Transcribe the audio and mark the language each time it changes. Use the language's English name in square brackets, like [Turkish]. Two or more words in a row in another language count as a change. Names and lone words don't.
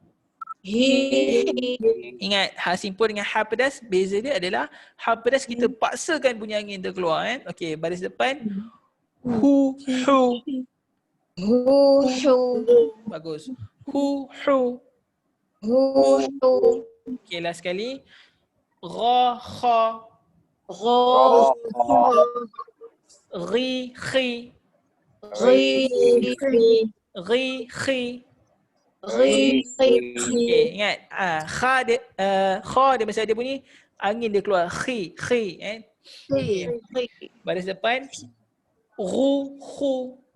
[Malay] Ingat, ha simpul dengan ha pedas, beza dia adalah ha pedas kita paksakan bunyi angin tu keluar Okey, baris depan. Hu. Bagus. Hu. Okey, last sekali. Ra, kha. Ri, khi. Okay, ingat kha dia masa dia bunyi angin dia keluar khi baris depan ru khu.